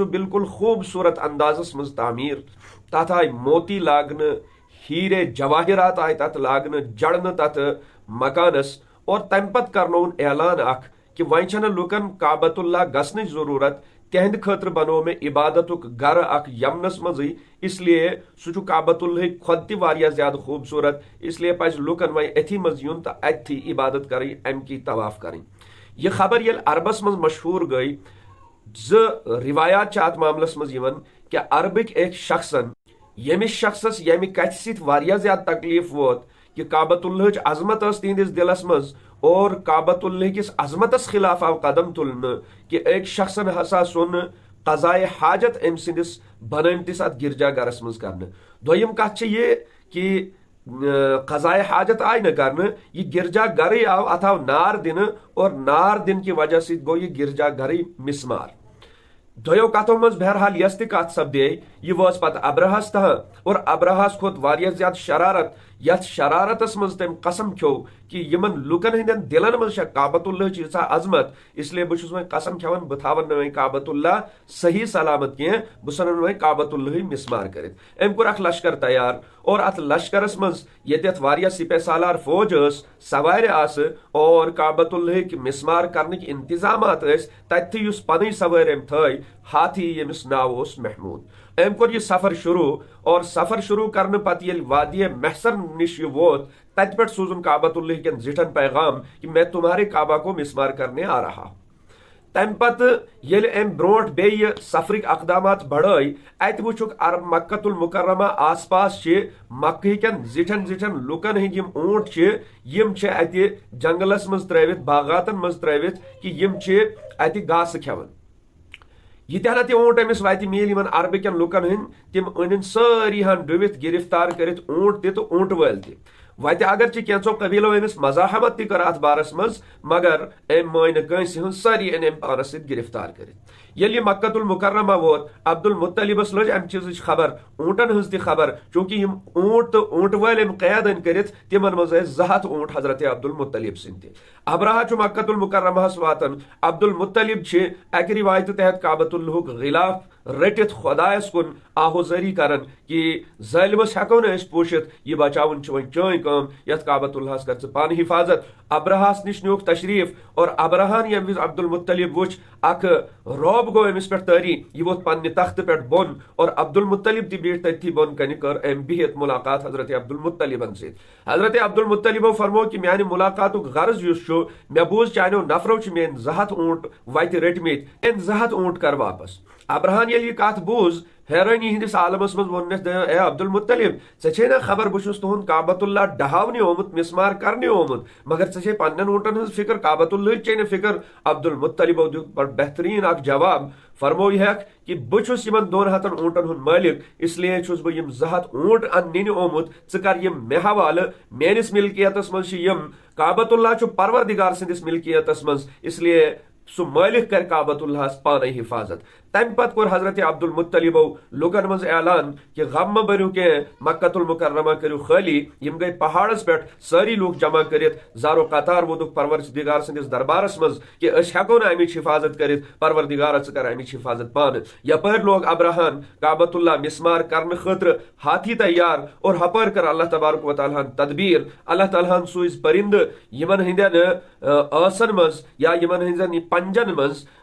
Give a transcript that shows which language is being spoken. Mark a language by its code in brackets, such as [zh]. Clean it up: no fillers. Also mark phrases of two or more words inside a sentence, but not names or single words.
[ks] بالکل خوبصورت اندازس مز تعمیر، تتھ آئی موتی لاگن، ہیرے جواہرات آئی تت لاگن جڑن تت مکانس، اور تم پت کرنون اعلان اخ کہ وۄنۍ چھنہ لوکن کعبۃ اللہ گسنچ ضرورت، تہند خاطر بنو میں عبادتک گھر اخ یمنس مزی، [ur] اس لیے [ks] سہ کعبۃ اللہ کھت تہ واریاہ زیادہ خوبصورت، [ur] اس لیے [ks] پز لوکن وۄنۍ اتھی مز یون [ur] تو اتھی عبادت کریں، ام کی طواف کریں۔ [ks] یہ خبر یل عربس مز مشہور گئی، روایات ات معاملس مز یوان کہ عربک ایک شخصن یمس شخصس یمہ کتھ سۭتۍ واریاہ زیادہ تکلیف ووت کہ کعبۃ اللہ عظمت اس تہندس دلس مز، اور کعبۃ اللہ کس عظمتس خلاف آو قدم تلن کہ ایک شخصن ہسا سن قضائے حاجت ام سندس بنمتس ات گرجا گرس مز کرنے۔ دویم کت یہ کہ قضائے حاجت آئی نہ کرنے، یہ گرجا گھر آو ات آو نار دن، اور نار دن [ur] کی وجہ سے [ks] گو یہ گرجا گھر مسمار۔ دویو کتوں مز بہرحال یس تہ کت سپدے یہ واس پتہ ابرہس تہ، اور ابرہس کھوت واریاہ زیادہ شرارت، یتھ شرارتس مز تم قسم کھو کہ یمن لوکن ہندین دلن مز کعبۃ اللہ چیزا عظمت، [ur] اس لیے [ks] بہس وۄنۍ قسم کھیون بہ تھاون نہ کعبۃ اللہ صحیح سلامت کی، بہ ژھنن وۄنۍ کعبۃ اللہ مسمار کرت۔ ام کور اخ لشکر تیار، اور ات لشکرس مز یتھ واریاہ سپہ سالار فوج اس سوارِ آس، اور کعبۃ اللہ مسمار کرنک انتظامات اس تتھ یس پنٕنۍ سوٲرۍ ام تھٲے، ہاتھی یمس ناو اوس محمود۔ ام کور یہ سفر شروع، اور سفر شروع کرنے پتہ یل وادی محصر نش یہ ووت، تت پہ سوزن کعبۃ اللہ کن زٹھن پیغام کہ [ur] میں تمہارے کعبہ کو مسمار کرنے آ رہا ہوں۔ [ks] تم پتہ یل ام بروٹ بیہ سفرک اقدامات بڑھائی، ات وچھک عرب مکۃ المکرمہ آس پاس مکہ کن زٹھن زٹھن لوکن ہند یم اونٹ یم اتہ جنگلس مز ترٲوِتھ، باغاتن مز ترٲوِتھ کہ یم اتہ گاسہ کھیون۔ یہ تہ تہ اونٹ امس وتہ میل یمن عربکن لوکن ہند، تم ان ساری ہن ڈوِتھ گرفتار کرت، اونٹ تہ تو اونٹ وٲلۍ تہ۔ وتہ اگرچہ کینژو قبیلو امس مزاحمت تہ کر ات بارس مز، مگر ام مٲنۍ نہٕ کٲنٛسہِ ہٕنٛز، سٲری ان ام پانس سۭتۍ گرفتار کرت۔ ییٚلہِ یہ مکۃ المکرمہ ووت، عبد المطلبس لٔج امہِ چیٖزٕچ خبر، اونٹن ہٕنٛز تہِ خبر، چونکہ یم اونٹ تو اونٹ وٲلۍ ام قید ان کرت، تمن مز ٲسۍ 200 اونٹ حضرت عبد المطلب سٕنٛدۍ تہِ۔ ابرہا چھُ مکۃ المکرمہس واتان، عبد المطلب چھِ اکہ روایتہِ تحت کعبۃ اللہُک غلاف رٹت خدایس کن آہوزری کرن کہ ظالمس ہیکو نہ أسۍ پوشت، یہ بچاون چھ وۄنۍ چٲنۍ کٲم، یتھ کعبۃ اللہس کر ژٕ پانہٕ حفاظت۔ ابرہس نش نیوک تشریف، اور ابرہان ییٚمہِ وز عبد المطلب وچھ اکھ روب گو امس پہ تاری، یہ ووت پنہ تخت پہ بون، اور عبد المطلب تہ بیٹھ تتھی بون کن، کر ام بہت ملاقات حضرت عبد المطلبن ست۔ حضرت عبد المطلبو فرمو کہ میانہ ملاقاتک غرض یس چھُ، مے بوز چانیو نفرو چھ میٲنۍ 200 اونٹ وتہ رٹمت، ان 200 اونٹ کر واپس۔ ابرہان ییٚلہِ یہ کت بوز، حیرانی ہندس عالمس مز ووننس، اے عبد المطلب ژے چھے نا خبر بہ چھس تہند کعبۃ اللہ ڈہاونہ آمت، مسمار کرنے آمت، مگر ژے چھے پنن اونٹن ہنز فکر، کعبۃ اللہ چے نہ فکر۔ عبد المطلبو دیت بڑ بہترین اکھ جواب، فرمو یہ کہ بہ چھس یمن 200 اونٹن ہند مالک، [ur] اس لیے [ks] چھس بہ یم 200 اونٹ ننہ آمت، ژٕ کر یم مے حوالہ، میانس ملکیتس مز چھ یم، کعبۃ اللہ چھ پروردگار سندس ملکیتس مز، [ur] اس لیے [ks] سو مالک کر کعبۃ اللہ پانے حفاظت۔ تمہ پتہ کور حضرت عبد المطلبو لوکن مز اعلان کہ غم مہ بٔرِو کینٛہہ مکۃ المکرمہ کٔرِو خٲلی یم گٔے پہاڑس پٮ۪ٹھ سٲری لوٗکھ جمع کٔرِتھ زارو قطار ووتُکھ پروردگار سٕنٛدِس دربارس منٛز کہ أسۍ ہٮ۪کو نہٕ امِچ حفاظت کٔرِتھ پروردگارا ژٕ کر امِچ حفاظت پانہٕ یپٲرۍ لوگ ابراہن کعبۃ اللہ مسمار کرنہٕ خٲطرٕ ہاتھی تیار اور ہپٲرۍ کٔر اللہ تبارک و تعالیٰ ہن تدبیر اللہ تعالیٰ ہن سوٗزۍ پرندٕ یمن ہٕنٛدٮ۪ن ٲسن منٛز یا یمن ہٕنٛدٮ۪ن پنجن منٛز